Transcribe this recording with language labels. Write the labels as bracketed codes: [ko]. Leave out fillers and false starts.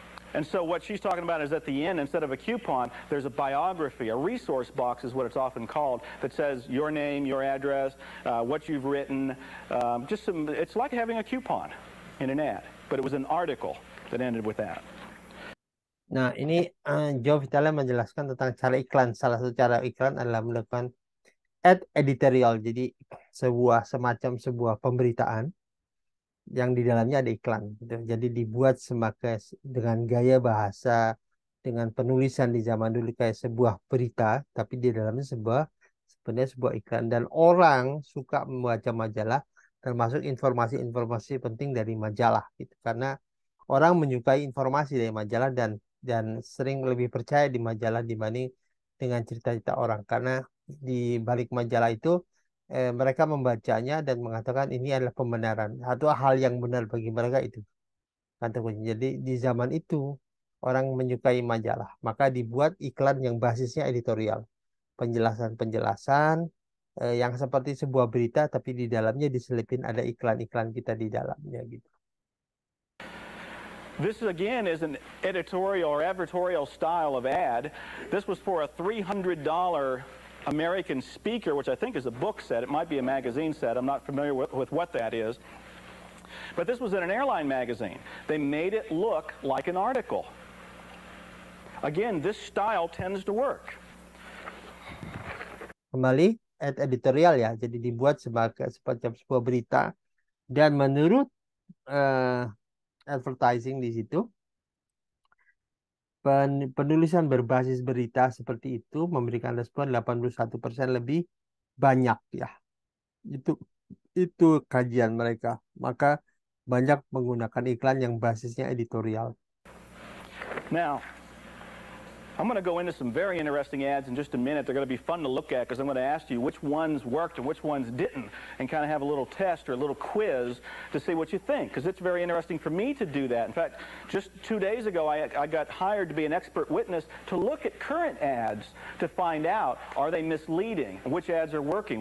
[en] And so what she's talking about is at the end, instead of a coupon, there's a biography, a resource box is what it's often called, that says your name, your address, what you've written, it's like having a coupon in an ad, but it was an article that ended with that. [id] Nah, ini Joe Vitale menjelaskan tentang cara iklan. Salah satu cara iklan adalah melakukan ad editorial. Jadi semacam sebuah pemberitaan yang di dalamnya ada iklan. Gitu. Jadi dibuat dengan gaya bahasa, dengan penulisan di zaman dulu kayak sebuah berita, tapi di dalamnya sebenarnya sebuah iklan. Dan orang suka membaca majalah, termasuk informasi-informasi penting dari majalah. Gitu. Karena orang menyukai informasi dari majalah dan sering lebih percaya di majalah dibanding dengan cerita-cerita orang, karena di balik majalah itu mereka membacanya dan mengatakan ini adalah pembenaran, satu hal yang benar bagi mereka itu kata kunci. Jadi di zaman itu orang menyukai majalah, maka dibuat iklan yang basisnya editorial, penjelasan-penjelasan yang seperti sebuah berita tapi di dalamnya diselipin ada iklan-iklan kita di dalamnya gitu. [en] This, again, is an editorial or advertorial style of ad. This was for a $300 American Speaker, which I think is a book set. It might be a magazine set. I'm not familiar with what that is. But this was in an airline magazine. They made it look like an article. Again, this style tends to work. [id] Kembali, ad editorial ya. Jadi dibuat semacam sebuah berita. Dan menurut advertising di situ, penulisan berbasis berita seperti itu memberikan respon 81% lebih banyak ya. Itu kajian mereka. Maka banyak menggunakan iklan yang basisnya editorial. [en] Now, I'm going to go into some very interesting ads in just a minute. They're going to be fun to look at because I'm going to ask you which ones worked and which ones didn't, and kind of have a little test or a little quiz to see what you think, because it's very interesting for me to do that. In fact, just 2 days ago, I got hired to be an expert witness to look at current ads to find out, are they misleading? Which ads are working?